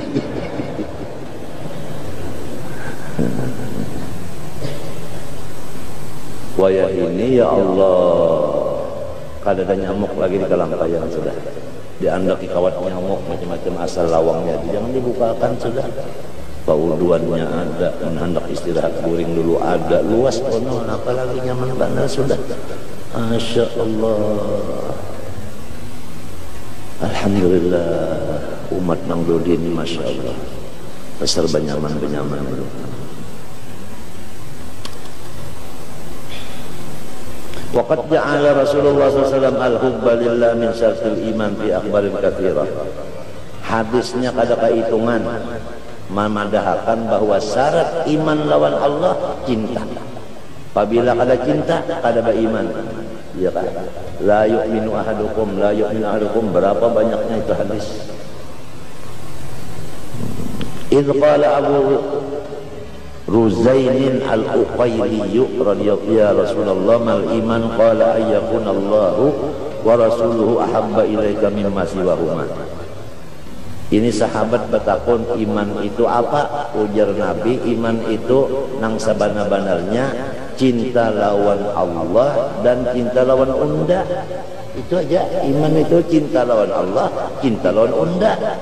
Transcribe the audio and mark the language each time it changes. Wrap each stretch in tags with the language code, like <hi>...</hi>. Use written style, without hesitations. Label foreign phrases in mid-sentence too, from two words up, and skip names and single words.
<bjn>wayah ini</bjn> <ar>يا الله</ar> <bjn>kada ada nyamuk lagi di Kalampayan sudah diandaki kawat nyamuk macam-macam asal lawangnya jangan dibukakan sudah pauduannya ada hendak istirahat guring dulu ada luas kono apalagi nyaman banget sudah</bjn> <ar>ما شاء الله</ar> <bjn>Alhamdulillah umat nang dudin</bjn> <ar>ما شاء الله</ar> <bjn>besar benyaman</bjn> <ar>وقد جعل رسول الله ﷺ الحب لله من شرط الإيمان في أخبار كثيرة</ar> <bjn>hadisnya kada kehitungan memadahakan bahwa syarat iman lawan Allah cinta. Apabila ada cinta, ada beriman. Ya kan?</bjn> <ar>لا يؤمن أحدكم,</ar> <bjn>berapa banyaknya itu hadis.</bjn> <ar>إذ قال أبو رزين العقيلي رضي الله يا رسول الله ما الإيمان قال أن يكون الله ورسوله أحب إليك مما سواهما.</ar> <bjn>Ini sahabat bertakun iman itu apa? Ujar Nabi iman itu nang sabana-banarnya cinta lawan Allah dan cinta lawan unda. Itu aja iman itu cinta lawan Allah, cinta lawan unda.</bjn>